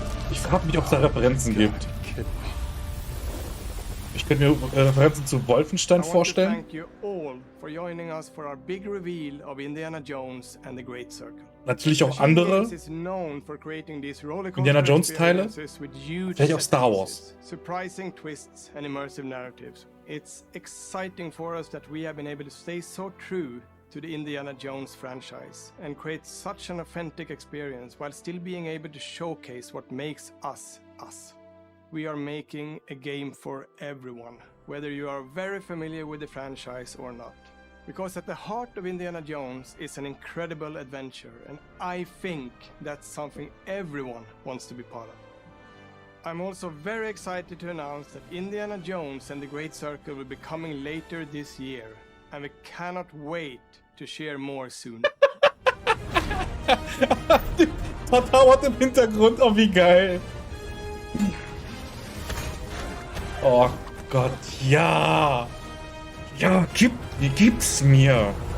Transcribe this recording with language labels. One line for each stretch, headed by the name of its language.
German: Ich frage mich, ob es da Referenzen gibt. Ich könnte mir Referenzen zu Wolfenstein vorstellen.
English: Thank you all for joining us for our big reveal of Indiana Jones and the Great Circle.
German: Natürlich auch andere Indiana Jones Teile. Vielleicht auch Star Wars.
English: Surprising twists and immersive narratives. It's exciting for us that we have been able to stay so true to the Indiana Jones franchise and create such an authentic experience while still being able to showcase what makes us us. We are making a game for everyone, whether you are very familiar with the franchise or not. Because at the heart of Indiana Jones is an incredible adventure, and I think that's something everyone wants to be part of. I'm also very excited to announce that Indiana Jones and the Great Circle will be coming later this year, and we cannot wait to share more soon.
German: Vertauert im Hintergrund, oh wie geil. Oh Gott, ja! Ja, gib's mir!